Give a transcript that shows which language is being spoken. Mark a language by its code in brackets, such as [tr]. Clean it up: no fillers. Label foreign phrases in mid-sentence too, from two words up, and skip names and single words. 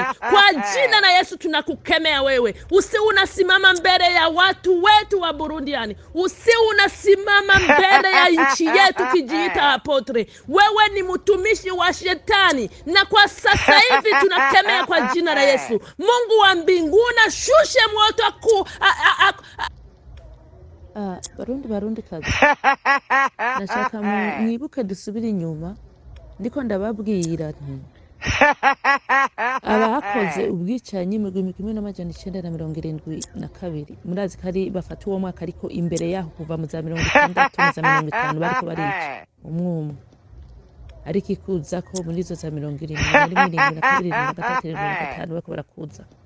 [sw] Kwa jina la Yesu tunakukemea wewe. Unasimama mbele ya watu wetu wa Burundi, unasimama mbele ya nchi yetu kijiita apotre. Wewe ni mtumishi wa shetani, na kwa sasa hivi tunakemea kwa jina la Yesu. Mungu wa mbinguni shushe moto Barundi kazi. [rn] Nashaka mwibuke dusubira inyuma, ndiko ndababwira nti abakoze ubwicanyi mu 1972 murazi kari bafata uwo mwaka, ariko imbere yaho kuva mu za 1960 na za 1950 bariko barica umwumwe, ariko ikuza ko muri zo za 1972 bariko barakuza.